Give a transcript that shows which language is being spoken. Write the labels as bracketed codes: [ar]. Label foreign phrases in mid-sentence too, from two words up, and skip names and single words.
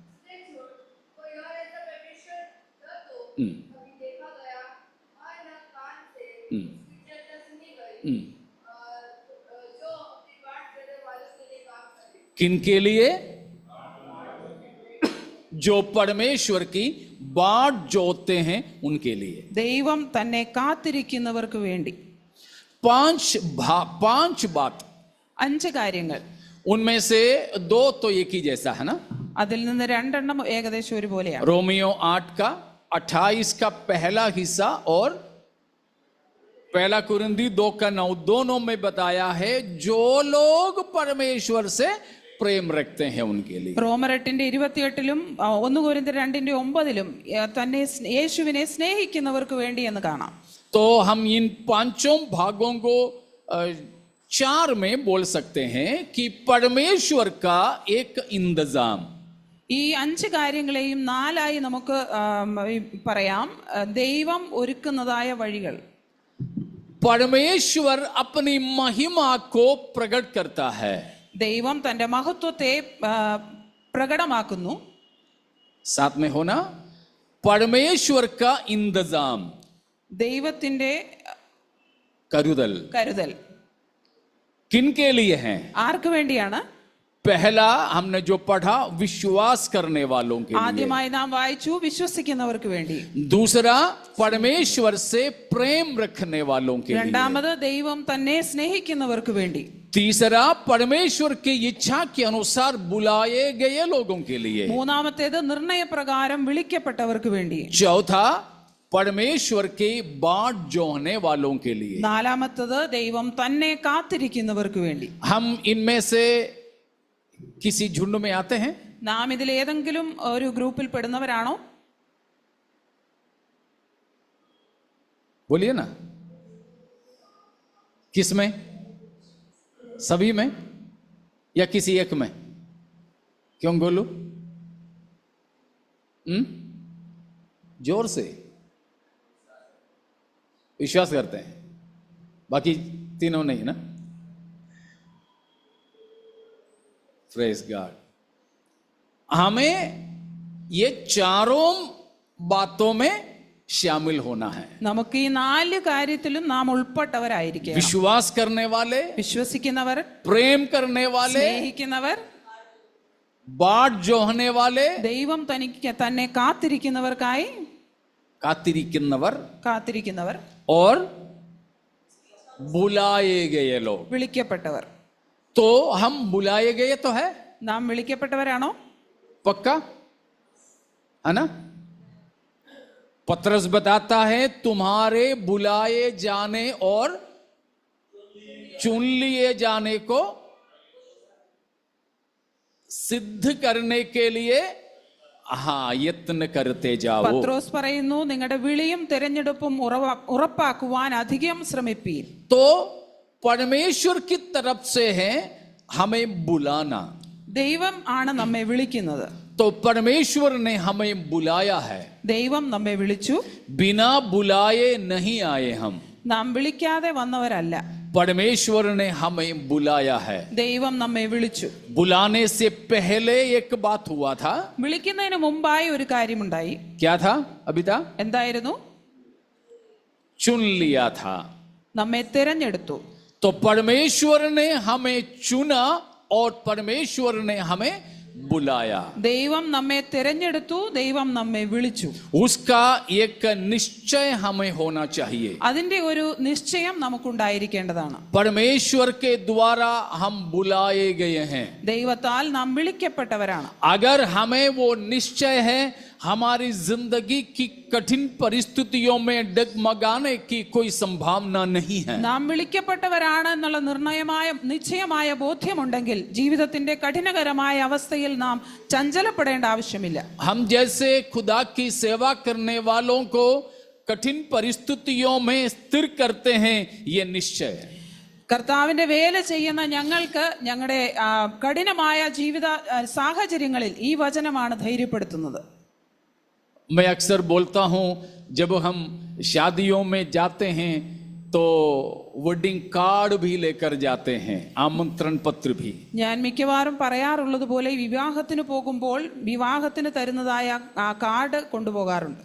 [hi] किन के लिए? जो परमेश्वर की बाट जोते हैं उनके लिए. [ml] ദൈവം തന്നെ കാത്തിരിക്കുന്നവർക്ക് വേണ്ടി. [hi] पांच बात. [ml] 5 കാര്യങ്ങൾ. [hi] उनमें से 2 तो एक ही जैसा है ना. [ml] അതിൽ നിന്ന് 2 ഏകദേശം ഒരുപോലെയാണ്. [hi] रोमियो 8 का 28 का पहला हिस्सा और 1 कुरिन्थी 2 का 9 दोनों में बताया है जो लोग परमेश्वर से प्रेम रखते हैं उनके लिए. [ml] റോമർ 8:28 1 കൊരിന്ത്യർ 2:9 തന്നെ യേശുവിനെ സ്നേഹിക്കുന്നവർക്ക് വേണ്ടി എന്ന് കാണാം. [hi] तो हम इन 5 भागों को 4 में बोल सकते हैं कि परमेश्वर का एक इंतजाम. [ml] ഈ 5 കാര്യങ്ങളെയും 4 നമുക്ക് പറയാം. ദൈവം ഒരുക്കുന്നതായ വഴികൾ. [hi] परमेश्वर अपनी महिमा को प्रकट करता है. [ml] ദൈവം തന്റെ മഹത്വത്തെ പ്രകടമാക്കുന്നു. [hi] साथ में होना. परमेश्वर का इंतजाम. [ml] ദൈവത്തിന്റെ കരുതൽ [hi] किनके लिए है? [ml] ആർക്ക് വേണ്ടിയാണ്? [hi] पहला हमने जो पढ़ा विश्वास करने वालों के लिए. [ml] ആദ്യമായി നാം വായിച്ചു വിശ്വസിക്കുന്നവർക്ക് വേണ്ടി. [hi] दूसरा परमेश्वर से प्रेम रखने वालों के लिए. [ml] രണ്ടാമത് ദൈവം തന്നെ സ്നേഹിക്കുന്നവർക്ക് വേണ്ടി. [hi] तीसरा परमेश्वर की इच्छा के अनुसार बुलाए गए लोगों के लिए. [ml] മൂന്നാമത്തേത് നിർണയപ്രകാരം വിളിക്കപ്പെട്ടവർക്ക് വേണ്ടി. [hi] चौथा परमेश्वर की बाट जोहने वालों के लिए. [ml] നാലാമത്തേത് ദൈവം തന്നെ കാത്തിരിക്കുന്നവർക്ക് വേണ്ടി. [hi] हम इनमें से किसी झुंड में आते हैं? [ml] നാം ഇതിൽ ഏതെങ്കിലും ഒരു ഗ്രൂപ്പിൽ പെടുന്നവരാണോ? [hi] बोलिए ना. किस में? सभी में या किसी एक में? क्यों बोलू? जोर से विश्वास करते हैं, बाकी तीनों नहीं ना. [en] Praise God. [hi] हमें ये चारों बातों में शामिल होना है. [ml] നമുക്ക് ഈ 4 കാര്യത്തിലും നാം ഉൾപ്പെട്ടവരായിരിക്കണം. [hi] विश्वास करने वाले, [ml] വിശ്വസിക്കുന്നവർ, [hi] प्रेम करने वाले, [ml] സ്നേഹിക്കുന്നവർ, [hi] बाट जोहने वाले, [ml] ദൈവം തനിക്ക് തന്നെ കാത്തിരിക്കുന്നവർക്കായി കാത്തിരിക്കുന്നവർ [hi] और बुलाए गए लोग. [ml] വിളിക്കപ്പെട്ടവർ. [hi] तो हम बुलाए गए तो है, [ml] നാം വിളിക്കപ്പെട്ടവരാണോ? [hi] पक्का है ना. पतरस बताता है तुम्हारे बुलाए जाने और चुन लिए जाने को सिद्ध करने के लिए यत्न करते जाओ. [ml] പത്രോസ് പറയുന്നു നിങ്ങളുടെ വിളിയും തിരഞ്ഞെടുപ്പും ഉറപ്പാക്കുവാൻ അധികം ശ്രമിപ്പീൻ. [hi] तो परमेश्वर की तरफ से है हमें बुलाना. [ml] ദൈവം ആണ് നമ്മെ വിളിക്കുന്നത്. [hi] तो परमेश्वर ने हमें बुलाया है. [ml] ദൈവം നമ്മെ വിളിച്ചു. [hi] बिना बुलाए नहीं आए हम. [ml] നാം വിളിക്കാതെ വന്നവരല്ല. [hi] परमेश्वर ने हमें बुलाया है. [ml] ദൈവം നമ്മെ വിളിച്ചു. [hi] बुलाने से पहले एक बात हुआ था. [ml] വിളിക്കുന്നതിന് മുമ്പായി ഒരു കാര്യമുണ്ടായി. [hi] क्या था अबिता? [ml] എന്തായിരുന്നു? [hi] चुन लिया था. [ml] നമ്മെ തിരഞ്ഞെടുത്തു. [hi] तो परमेश्वर ने हमें चुना और परमेश्वर ने हमें बुलाया. [ml] ദൈവം നമ്മെ തിരഞ്ഞെടുത്തു, ദൈവം നമ്മെ വിളിച്ചു. [hi] उसका एक निश्चय हमें होना चाहिए. [ml] അതിന്റെ ഒരു നിശ്ചയം നമുക്കുണ്ടായിരിക്കേണ്ടതാണ്. [hi] परमेश्वर के द्वारा हम बुलाए गए हैं. [ml] ദൈവത്താൽ നാം വിളിക്കപ്പെട്ടവരാണ്. [hi] अगर हमें वो निश्चय है, हमारी जिंदगी की कठिन परिस्थितियों में डगमगाने की कोई संभावना नहीं है. [ml] നാം വിളിക്കപ്പെട്ടവരാണ് എന്നുള്ള നിശ്ചയമായ ബോധ്യമുണ്ടെങ്കിൽ ജീവിതത്തിന്റെ കഠിനകരമായ അവസ്ഥയിൽ നാം ചഞ്ചലപ്പെടേണ്ട ആവശ്യമില്ല. [hi] हम जैसे खुदा की सेवा करने वालों को कठिन परिस्थितियों में स्थिर करते हैं, ये निश्चय है. [ml] കർത്താവിന്റെ വേല ചെയ്യുന്ന ഞങ്ങൾക്ക് ഞങ്ങളുടെ കഠിനമായ ജീവിത സാഹചര്യങ്ങളിൽ ഈ വചനമാണ് ധൈര്യപ്പെടുത്തുന്നത്. [hi] मैं अक्सर बोलता हूं, जब हम शादियों में जाते हैं तो [en] wedding card [hi] भी लेकर जाते हैं, आमंत्रण पत्र भी। [ml] ഞാൻ മിക്കവാറും പറയാറുള്ളത് പോലെ വിവാഹത്തിന് പോകുമ്പോൾ വിവാഹത്തിന് തരുന്നതായ ആ കാർഡ് കൊണ്ടുപോകാറുണ്ട്.